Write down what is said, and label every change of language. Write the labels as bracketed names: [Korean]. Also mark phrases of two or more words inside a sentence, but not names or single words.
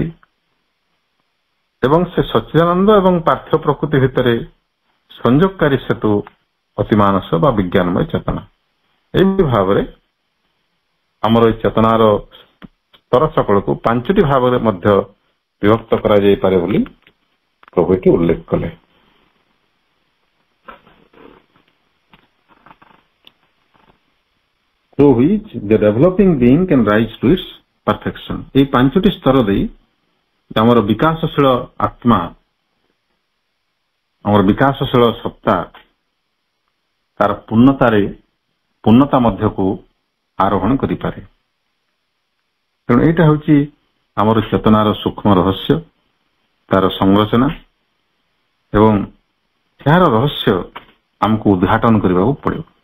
[Odia] ଏବଂ ସେ ସଚ୍ଚିଦାନନ୍ଦ ଏବଂ ପାର୍ଥିବ ପ୍ରକୃତି ଭିତରେ ସଂଯୋଗକାରୀ ସେତୁ ଅତିମାନସ ବା ବିଜ୍ଞାନମୟ ଚେତନା। ଏହି ଭାବରେ ଆମର এই ଚେତନାର ସ୍ତର ସକଳକୁ 5ଟି ଭାବରେ ମଧ୍ୟ ବିଭକ୍ତ କରାଯାଇପାରେ ବୋଲି ପ୍ରଭୁ ଏଠି ଉଲ୍ଲେଖ କଲେ। [English] through which the developing being can rise to its perfection। [Odia] এই 5ଟି ସ୍ତର ଦେଇ ଆମର ବିକାଶଶୀଳ ଆତ୍ମା, ଆମର ବିକାଶଶୀଳ ସତ୍ତା ତାର ପୂର୍ଣ୍ଣତା ମଧ୍ୟକୁ ଆରୋହଣ କରିପାରେ। ତେଣୁ ଏଇଟା ହେଉଛି ଆମର ଚେତନାର ସୂକ୍ଷ୍ମ ରହସ୍ୟ, ତାର ସଂରଚନା ଏବଂ ଏହାର ରହସ୍ୟ ଆମକୁ ଉଦ୍ଘାଟନ କରିବାକୁ ପଡ଼ିବ।